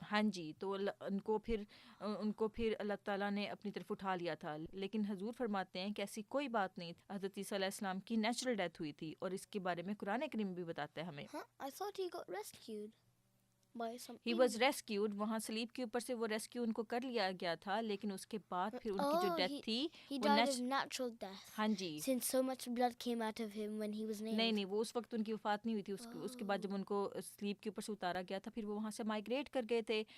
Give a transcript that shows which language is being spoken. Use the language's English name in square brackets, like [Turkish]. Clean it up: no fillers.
[Urdu] ہاں جی, تو ان کو پھر اللہ تعالیٰ نے اپنی طرف اٹھا لیا تھا. لیکن حضور فرماتے ہیں کہ ایسی کوئی بات نہیں, حضرت عیسیٰ علیہ السلام کی نیچرل ڈیتھ ہوئی تھی, اور اس کے بارے میں قرآن کریم بھی بتاتا ہے ہمیں. Huh? [English] I thought he got rescued by some he was rescued, [Urdu] وہاں صلیب کے اوپر سے وہ ریسکیو ان کو کر لیا گیا تھا, لیکن اس کے بعد پھر ان کی جو ڈیتھ تھی [English] he [Urdu] وہ [English] died of natural death. [Urdu] ہاں جی, [English] Since so much blood came out of him when he was nailed. [Urdu] نہیں وہ اس وقت ان کی وفات نہیں ہوئی تھی. اس کے بعد جب ان کو صلیب کے اوپر سے اتارا گیا تھا, پھر وہ وہاں سے مائگریٹ کر گئے تھے.